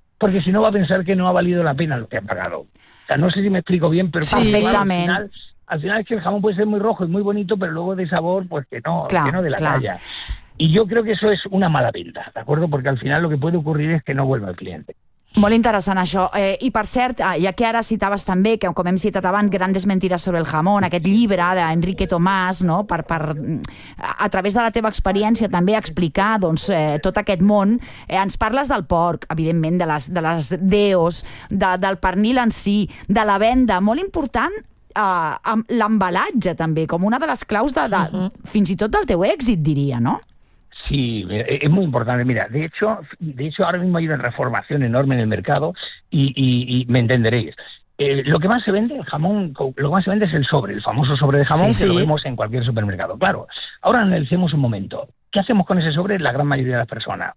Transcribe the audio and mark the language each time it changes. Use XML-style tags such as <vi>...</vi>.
<es>Porque si no va a pensar que no ha valido la pena lo que ha pagado. O sea, no sé si me explico bien, pero sí, perfectamente. Al final es que el jamón puede ser muy rojo y muy bonito, pero luego de sabor, pues que no, claro, que no de la claro. talla. Y yo creo que eso es una mala venta, ¿de acuerdo? Porque al final lo que puede ocurrir es que no vuelva el cliente.</es> <ca>Molt interessant això. I per cert, ja que ara citaves també, que com hem citat abans, Grandes mentides sobre el jamón, aquest llibre d'Enrique Tomàs, no? per a través de la teva experiència també explicar doncs, tot aquest món, ens parles del porc, evidentment, de les deos, del pernil en si, de la venda, molt important, amb l'embalatge també, com una de les claus fins i tot del teu èxit, diria, no?</ca> <es>Sí, es muy importante. Mira, de hecho, ahora mismo hay una reformación enorme en el mercado y me entenderéis. Lo que más se vende, el jamón, lo que más se vende es el sobre, el famoso sobre de jamón que lo vemos en cualquier supermercado. Claro, ahora analicemos un momento. ¿Qué hacemos con ese sobre la gran mayoría de las personas?</es>